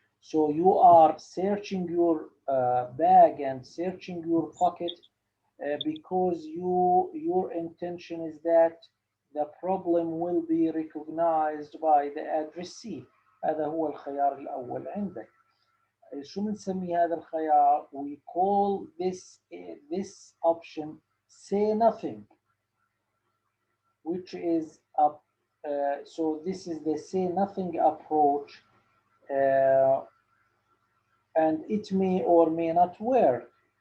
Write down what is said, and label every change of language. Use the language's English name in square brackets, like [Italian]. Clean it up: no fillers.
[English] So you are searching your bag and searching your pocket because your intention is that the problem will be recognized by the addressee. [Arabic] هذا هو الخيار الأول عندك. شو بنسمي هذا الخيار؟ [English] We call this option say nothing, which is so this is the say nothing approach, uh, and it may or may not work.